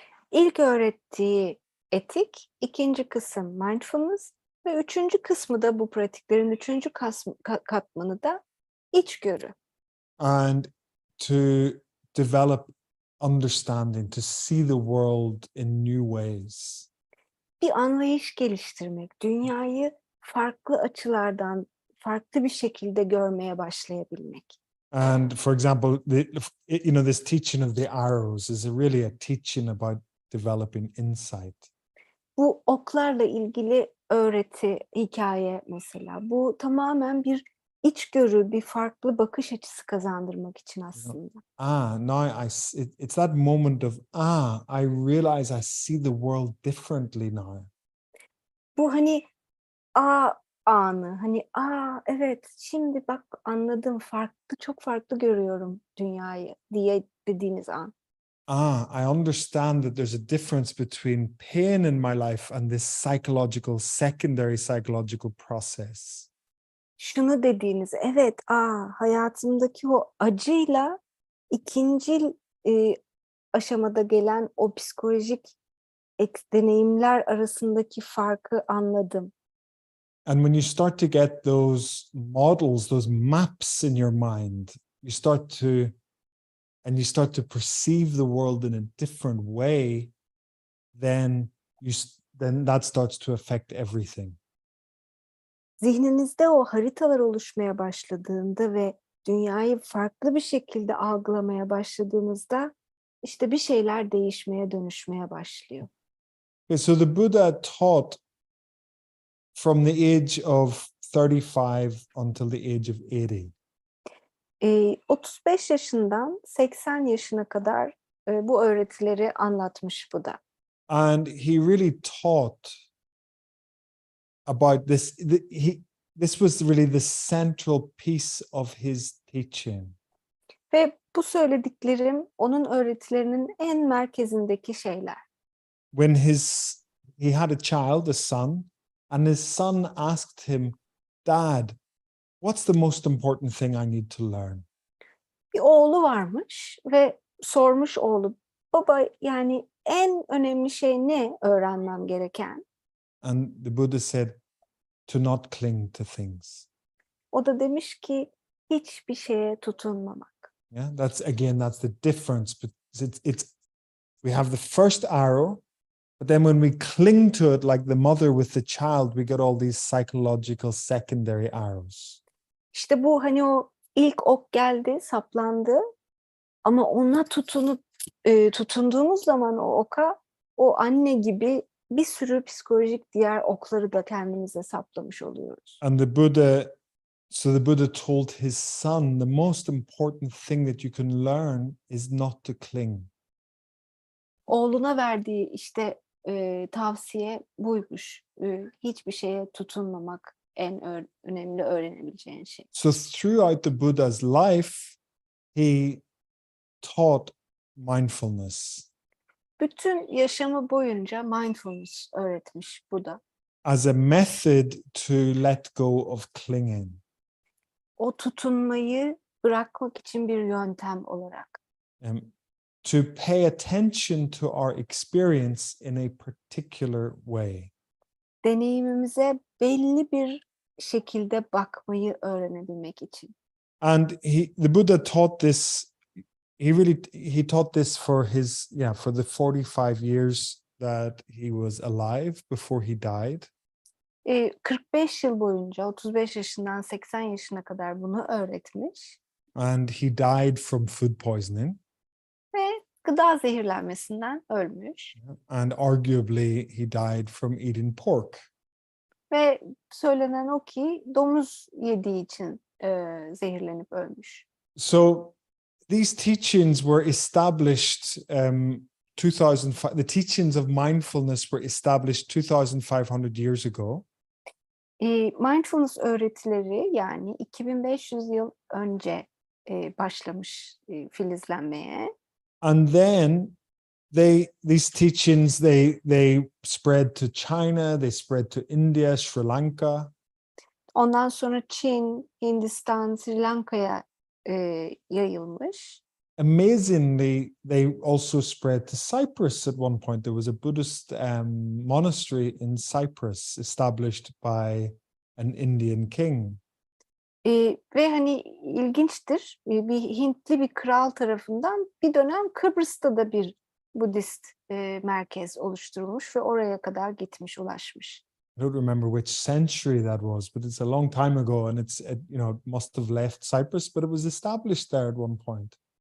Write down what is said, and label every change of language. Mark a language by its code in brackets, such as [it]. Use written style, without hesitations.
[tr] İlk öğrettiği etik, ikinci kısım mindfulness ve üçüncü kısmı da, bu pratiklerin üçüncü katmanı da içgörü. [en] And to develop understanding, to see the world in new ways. [tr] Bir anlayış geliştirmek, dünyayı farklı açılardan, farklı bir şekilde görmeye başlayabilmek. [en] And for example, this teaching of the arrows is really a teaching about developing insight. [tr] Bu oklarla ilgili öğreti, hikaye mesela. Bu tamamen bir içgörü, bir farklı bakış açısı kazandırmak için aslında. [en] Now it's that moment of, I realize I see the world differently now. [tr] Bu hani anı, hani evet şimdi bak anladım, çok farklı görüyorum dünyayı diye dediğiniz an. [en] I understand that there's a difference between pain in my life and this secondary psychological process. [tr] Şunu dediğiniz, evet, hayatımdaki o acıyla ikinci aşamada gelen o psikolojik deneyimler arasındaki farkı anladım. [en] And when you start to get those models, those maps in your mind, you start to perceive the world in a different way, then that starts to affect everything. [tr] Zihninizde o haritalar oluşmaya başladığında ve dünyayı farklı bir şekilde algılamaya başladığınızda işte bir şeyler değişmeye, dönüşmeye başlıyor. [en] Okay, so the Buddha taught from the age of 35 until the age of 80. [tr] 35 yaşından 80 yaşına kadar bu öğretileri anlatmış bu da. [en] And he really taught about this. This was really the central piece of his teaching. [tr] Ve bu söylediklerim onun öğretilerinin en merkezindeki şeyler. [en] When he had a child, a son, and his son asked him, "Dad, what's the most important thing I need to learn?" [tr] Bir oğlu varmış ve sormuş oğlu, baba yani en önemli şey ne öğrenmem gereken? [en] And the Buddha said, "To not cling to things." [tr] O da demiş ki hiçbir şeye tutunmamak. [en] Yeah, that's the difference. But we have the first arrow, but then when we cling to it like the mother with the child, we get all these psychological secondary arrows. [tr] İşte bu hani o ilk ok geldi, saplandı ama ona tutunduğumuz zaman o oka, o anne gibi bir sürü psikolojik diğer okları da kendimize saplamış oluyoruz. [en] And the Buddha told his son, the most important thing that you can learn is not to cling. [tr] Oğluna verdiği işte tavsiye buymuş. Hiçbir şeye tutunmamak en önemli öğrenebileceğin şey. [en] So throughout the Buddha's life, he taught mindfulness [tr] Bütün yaşamı boyunca mindfulness öğretmiş bu da. [en] as a method to let go of clinging. [tr] O tutunmayı bırakmak için bir yöntem olarak. [en] To pay attention to our experience in a particular way. [tr] Deneyimimize belli bir şekilde bakmayı öğrenebilmek için. [en] And the Buddha taught this. He taught this for the 45 years that he was alive before he died. [tr] 45 yıl boyunca 35 yaşından 80 yaşına kadar bunu öğretmiş. [en] And he died from food poisoning. [tr] Ve gıda zehirlenmesinden ölmüş. [en] And arguably he died from eating pork. [tr] Ve söylenen o ki domuz yediği için zehirlenip ölmüş. [en] So these teachings were established 2005. The teachings of mindfulness were established 2,500 years ago. [tr] Mindfulness öğretileri yani 2500 yıl önce başlamış filizlenmeye. [en] And then these teachings they spread to China, they spread to India, Sri Lanka. [tr] Ondan sonra Çin, Hindistan, Sri Lanka'ya yayılmış. [en] Amazingly, they also spread to Cyprus at one point. There was a Buddhist monastery in Cyprus established by an Indian king. [tr] Ve hani ilginçtir, bir Hintli bir kral tarafından bir dönem Kıbrıs'ta da bir Budist merkez oluşturulmuş ve oraya kadar gitmiş, ulaşmış. [en] I don't remember which century that was, but it's a long time ago, and it must have left Cyprus, but it was established there at one point.